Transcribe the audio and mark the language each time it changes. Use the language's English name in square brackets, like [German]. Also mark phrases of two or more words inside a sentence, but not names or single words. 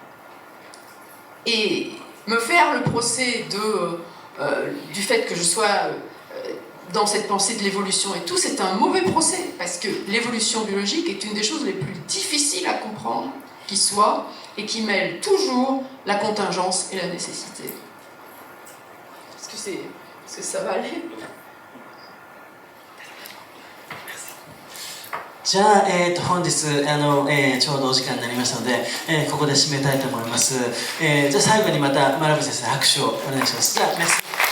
[French] Et me faire le procès du fait que je sois dans cette pensée de l'évolution et tout, c'est un mauvais procès, parce que l'évolution biologique est une des choses les plus difficiles à comprendre qui soit, et qui mêle toujours la contingence et la nécessité. Est-ce que ça va aller ? [Japanese] じゃあ、本日ちょうどお時間になりましたので、ここで締めたいと思います。じゃあ最後にまた真鍋先生拍手をお願いします。じゃあ、メッセージ